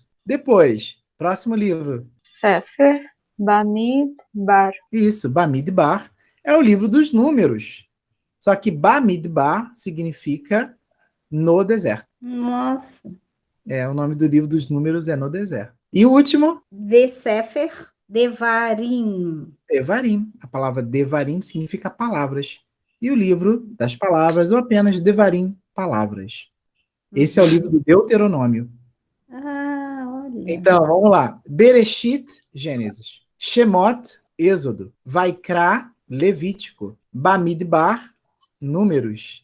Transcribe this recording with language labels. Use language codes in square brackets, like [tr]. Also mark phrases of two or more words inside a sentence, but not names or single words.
[pt] Depois, próximo livro. [he] ספר במדבר. [pt] Isso, Bamidbar é o livro dos números. Só que Bamidbar significa no deserto. Nossa. O nome do livro dos números é no deserto. E o último? [he] ספר דברים. [pt] Devarim. A palavra Devarim significa palavras. E o livro das palavras, ou apenas Devarim, palavras. Esse é o livro do Deuteronômio. Olha. Então, vamos lá. Bereshit, Gênesis. Shemot, Êxodo. Vaikra, Levítico. Bamidbar, Números.